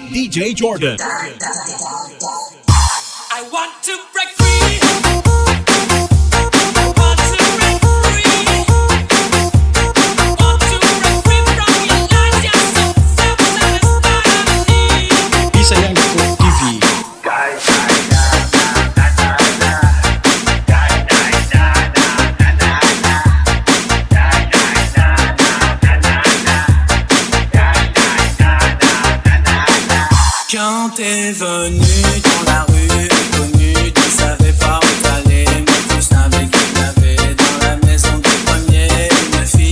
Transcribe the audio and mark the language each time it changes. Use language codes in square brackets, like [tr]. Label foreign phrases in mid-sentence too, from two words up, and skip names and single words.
[en] DJ Jordan. I want to break free. I want to break free. I want to break free from your lies. You're so self-satisfied. Isa yan ko TV. [fr] Quand t'es venu dans la rue inconnue, tu savais pas où t'allais, mais tu savais qu'il y avait dans la maison du premier une fille.